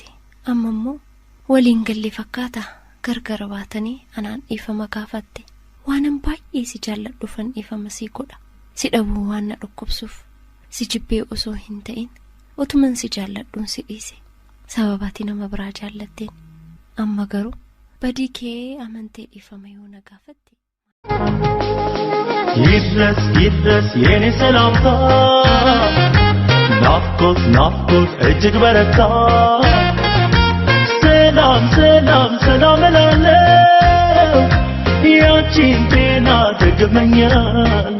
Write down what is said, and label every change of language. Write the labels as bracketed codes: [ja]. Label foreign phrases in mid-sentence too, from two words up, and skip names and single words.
[om] Amma immoo waliin galle fakkaata gargar baatanii anaan dhiifama gaafatte waanan baay'ee si jaalladhufan dhiifama sii godha. Si dhabuu waan na dhukkubsuuf si jibbee osoo hin ta'in otuman si jaalladhuun si dhiise sababaati nama biraa jaallatteen. Amma garuu badii kee amantee dhiifama yoo na gaafatte. [am] ይድረስ የኔ ሰላምታ ናፍቆት እጅግ በረታ ሰላም እላለሁ ያቺን ጤና ደግመኛለሁ